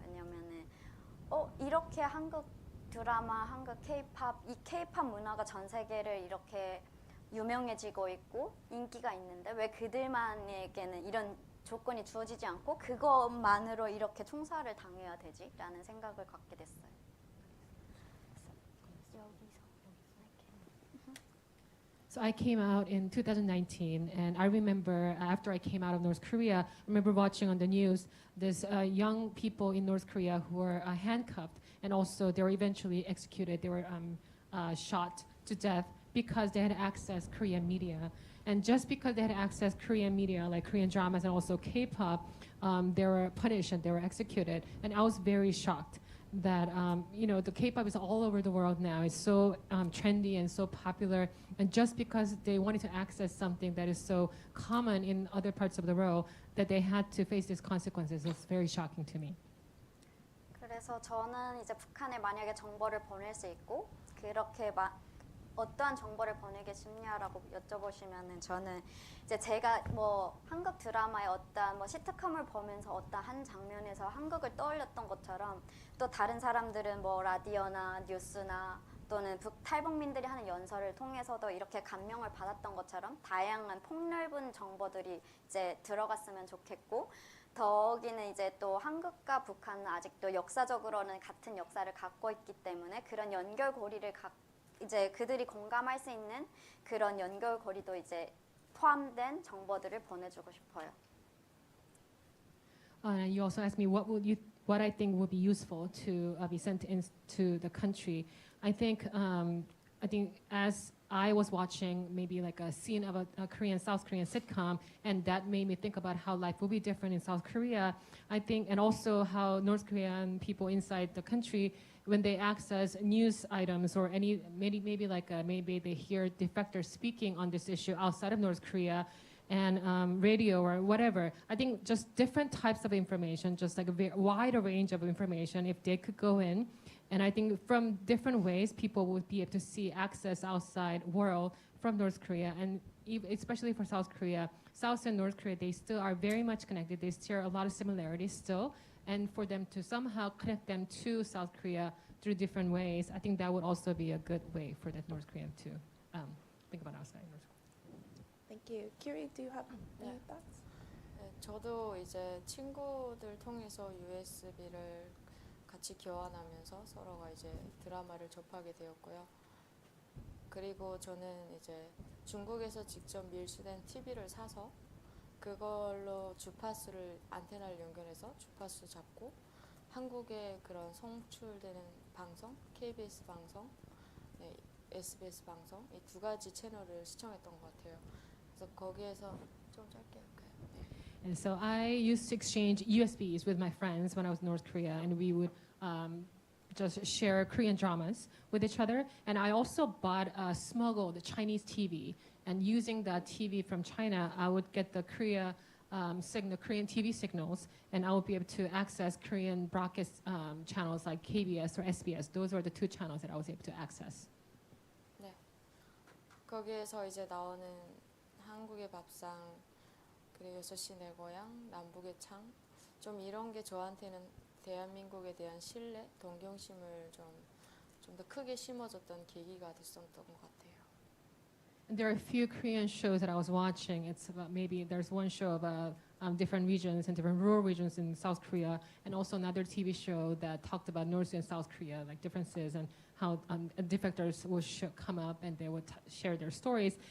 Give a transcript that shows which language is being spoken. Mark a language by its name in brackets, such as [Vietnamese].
[Korean] 왜냐면은 이렇게 한국 드라마, 한국 K-팝, 이 K-팝 문화가 전 세계를 이렇게 유명해지고 있고 인기가 있는데 왜 그들만에게는 이런 조건이 주어지지 않고 그것만으로 이렇게 총살을 당해야 되지? 라는 생각을 갖게 됐어요. [English] So I came out in 2019, and I remember after I came out of North Korea, I remember watching on the news this young people in North Korea who were handcuffed, and also they were eventually executed. They were shot to death because they had accessed Korean media. And just because they had accessed Korean media, like Korean dramas and also K-pop, they were punished and they were executed. And I was very shocked that the K-pop is all over the world now. It's so trendy and so popular. And just because they wanted to access something that is so common in other parts of the world, that they had to face these consequences, it's very shocking to me. [Korean] 그래서 저는 이제 북한에 만약에 정보를 보낼 수 있고 그렇게 어떠한 정보를 보내기 쉽냐라고 여쭤보시면은 저는 이제 제가 뭐 한국 드라마의 어떤 뭐 시트콤을 보면서 어떤 한 장면에서 한국을 떠올렸던 것처럼 또 다른 사람들은 뭐 라디오나 뉴스나 또는 북탈북민들이 하는 연설을 통해서도 이렇게 감명을 받았던 것처럼 다양한 폭넓은 정보들이 이제 들어갔으면 좋겠고 더기는 이제 또 한국과 북한은 아직도 역사적으로는 같은 역사를 갖고 있기 때문에 그런 연결고리를 이제 그들이 공감할 수 있는 그런 연결고리도 이제 포함된 정보들을 보내주고 싶어요. [English] You also asked me what I think would be useful to be sent into the country. I think as I was watching maybe like a scene of a South Korean sitcom, and that made me think about how life will be different in South Korea. I think, and also how North Korean people inside the country, when they access news items or maybe they hear defectors speaking on this issue outside of North Korea, and radio or whatever. I think just different types of information, just like a very wide range of information, if they could go in. And I think from different ways, people would be able to see access outside world from North Korea. And especially for South Korea, South and North Korea, they still are very much connected. They share a lot of similarities still. And for them to somehow connect them to South Korea through different ways, I think that would also be a good way for the North Korean to think about outside North Korea. Thank you. Kiri, do you have any [Korean] 네. [English] thoughts? [Korean] 네, 저도 이제 친구들 통해서 USB를 같이 교환하면서 서로가 이제 드라마를 접하게 되었고요. 그리고 저는 이제 중국에서 직접 밀수된 TV를 사서 그걸로 주파수를 안테나를 연결해서 주파수 잡고 한국의 그런 송출되는 방송, KBS 방송, 네, SBS 방송 이 두 가지 채널을 시청했던 것 같아요. 그래서 거기에서 좀 짧게 할까요? 네. [English] And so I used to exchange USBs with my friends when I was in North Korea, and we would just share Korean dramas with each other. And I also bought a smuggled Chinese TV, and using that TV from China, I would get the Korean TV signals, and I would be able to access Korean broadcast channels like KBS or SBS. Those were the two channels that I was able to access. [Korean] 네. 거기에서 이제 나오는 한국의 밥상 그리고 6시 내 고향, 남북의 창, 좀 이런 게 저한테는 대한민국에 대한 신뢰, 동경심을 좀 더 크게 심어줬던 계기가 됐었던 것 같아요. [English] And there are a few Korean shows that I was watching. It's about maybe there's one show about different regions and different rural regions in South Korea, and also another TV show that talked about North and South Korea, like differences and how defectors would come up and they would share their stories.